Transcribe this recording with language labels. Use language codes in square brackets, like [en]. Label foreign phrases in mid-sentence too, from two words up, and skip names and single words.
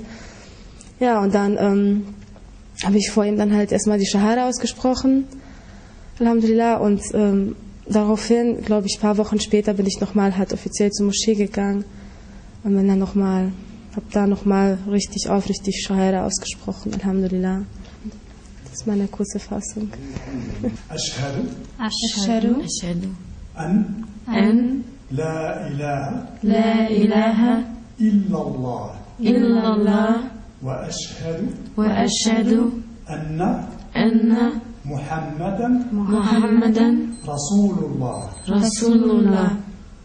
[de] Ja, und dann habe ich vor ihm dann halt erstmal die Shahada ausgesprochen, Alhamdulillah, und daraufhin, glaube ich, ein paar Wochen später bin ich nochmal halt offiziell zur Moschee gegangen und bin dann habe da nochmal richtig aufrichtig Shahada ausgesprochen, Alhamdulillah. Das ist meine kurze Fassung. [ar] أشهد أن لا إله إلا الله وأشهد أن محمدا رسول الله.